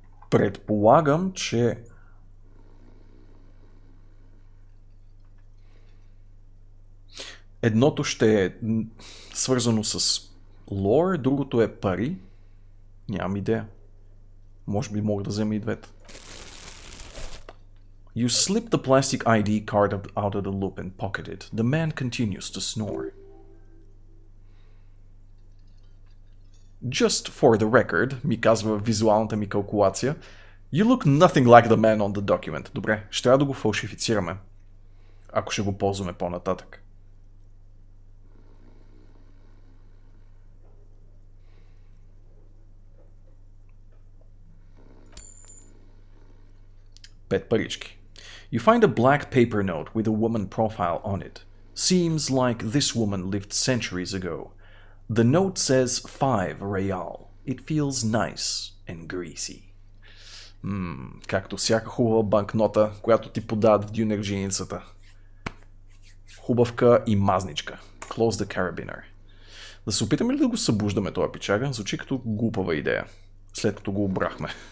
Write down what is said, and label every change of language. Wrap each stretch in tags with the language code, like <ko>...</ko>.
<bg>Предполагам, че едното ще е свързано с лор, другото е пари. Нямам идея. Може би мога да взема и двете.</bg> <en>You slip the plastic ID card out of the loop and pocket it. The man continues to snore. Just for the record,</en> <bg>ми казва визуалната ми калкулация,</bg> <en>you look nothing like the man on the document.</en> <bg>Добре, ще трябва да го фалшифицираме, ако ще го ползваме по-нататък. Пет парички.</bg> <en>You find a black paper note with a woman profile on it. Seems like this woman lived centuries ago. The note says 5 real. It feels nice and greasy.</en> <bg>Както всяка хубава банкнота, която ти подават в дюнерджиницата. Хубавка и мазничка.</bg> <en>Close the carabiner.</en> <bg>Да се опитаме ли да го събуждаме този пичага? Звучи като глупава идея. След като го обрахме.</bg>